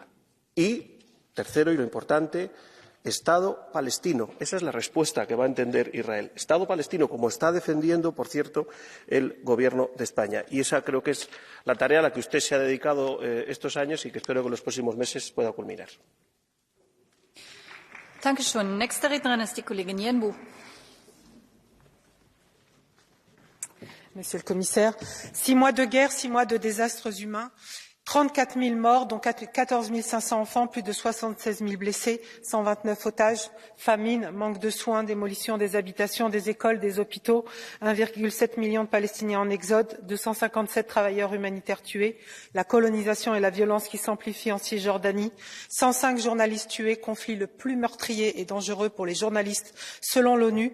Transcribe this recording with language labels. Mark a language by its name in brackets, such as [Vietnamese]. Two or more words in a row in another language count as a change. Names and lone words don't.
[Spanish] Y, tercero, y lo importante, Estado palestino. Esa es la respuesta que va a entender Israel. Estado palestino, como está defendiendo, por cierto, el Gobierno de España. Y esa creo que es la tarea a la que usted se ha dedicado estos años y que espero que en los próximos meses pueda culminar. [German] Dankeschön. Nächste Rednerin ist die Kollegin Jenbu. [French] Monsieur le Commissaire, 6 mois de guerre, 6 mois de désastres humains, 34 000 morts, dont 14 500 enfants, plus de 76 000 blessés, 129 otages, famine, manque de soins, démolition des habitations, des écoles, des hôpitaux, 1,7 million de Palestiniens en exode, 257 travailleurs humanitaires tués, la colonisation et la violence qui s'amplifient en Cisjordanie, 105 journalistes tués, conflit le plus meurtrier et dangereux pour les journalistes selon l'ONU.